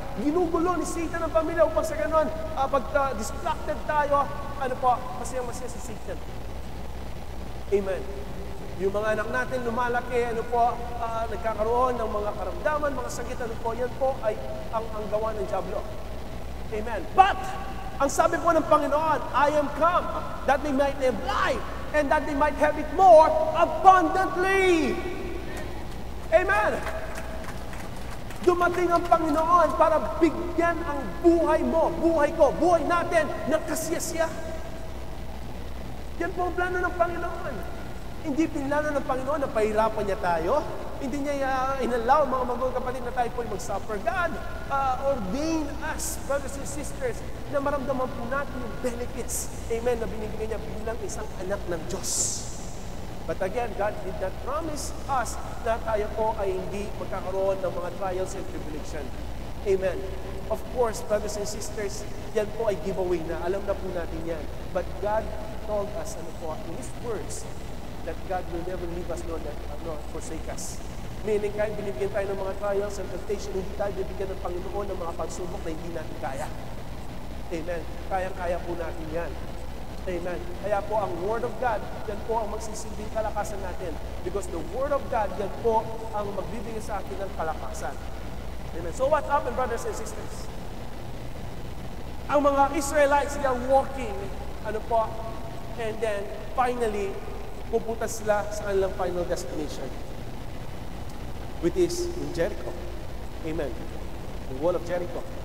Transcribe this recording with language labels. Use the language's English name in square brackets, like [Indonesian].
[Filipino] Ginugulo ni Satan ang pamilya upang sa ganon, pagka distracted tayo, ano po, masayang-masaya si Satan. Amen. Yung mga anak natin lumalaki, ano po, nagkakaroon ng mga karamdaman, mga sakit, ano po, yan po ay ang gawa ng diablo. [English] Amen. But, [Filipino] ang sabi po ng Panginoon, [English] I am come that they might have life and that they might have it more abundantly. Amen. [Filipino] Dumating ang Panginoon para bigyan ang buhay mo, buhay ko, buhay natin ng kasiyasiya. Yan po ang plano ng Panginoon. Hindi pinlano ng Panginoon na pahirapan niya tayo. Hindi niya inalaw, mga magawang kapatid, na tayo po ay mag-suffer. [English] God ordained us, brothers and sisters, [Filipino] na maramdaman po natin yung benefits, amen, na binibigay niya bilang isang anak ng Diyos. [English] But again, God did not promise us [Filipino] na tayo po ay hindi magkakaroon ng mga [English] trials and tribulation. Amen. Of course, brothers and sisters, [Filipino] yan po ay giveaway na. Alam na po natin yan. [English] But God told us, ano po, in His words, that God will never leave us nor forsake us. [Filipino] Meaning kahit binibigyan tayo ng mga trials and temptation, hindi tayo bibigyan ng Panginoon ng mga pagsubok na hindi natin kaya. Amen. Kayang-kaya po natin yan. Amen. Kaya po ang Word of God, yan po ang magsisilbing kalakasan natin. [English] Because the Word of God, [Filipino] yan po ang magbibigay sa atin ng kalakasan. [English] Amen. So what happened, brothers and sisters? Ang mga Israelites, they are walking, and then finally, [Filipino] pupunta sila sa kanilang [English] final destination, which is in Jericho. Amen. The wall of Jericho.